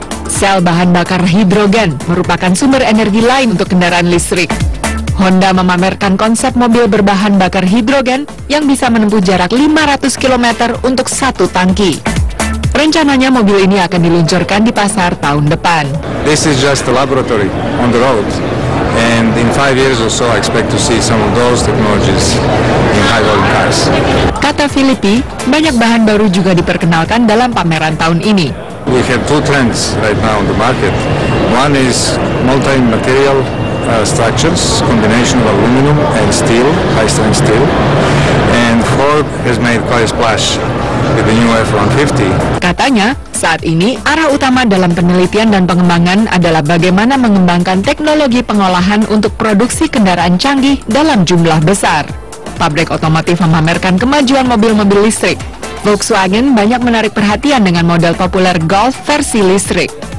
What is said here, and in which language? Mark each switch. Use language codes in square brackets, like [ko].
[id] Sel bahan bakar hidrogen merupakan sumber energi lain untuk kendaraan listrik. Honda memamerkan konsep mobil berbahan bakar hidrogen yang bisa menempuh jarak 500 km untuk satu tangki. Rencananya mobil ini akan diluncurkan di pasar tahun depan. [en] This is just a laboratory on the road, and in 5 years or so I expect to see some of those technologies in high volume cars. [id] Kata Filipi, banyak bahan baru juga diperkenalkan dalam pameran tahun ini. [en] We have 2 trends right now on the market. One is multi-material structures, combination of aluminum and steel, high-strength steel, and Ford has made quite a splash with the new F-150. [id] Katanya, saat ini arah utama dalam penelitian dan pengembangan adalah bagaimana mengembangkan teknologi pengolahan untuk produksi kendaraan canggih dalam jumlah besar. Pabrik otomotif memamerkan kemajuan mobil-mobil listrik. Volkswagen banyak menarik perhatian dengan model populer Golf versi listrik.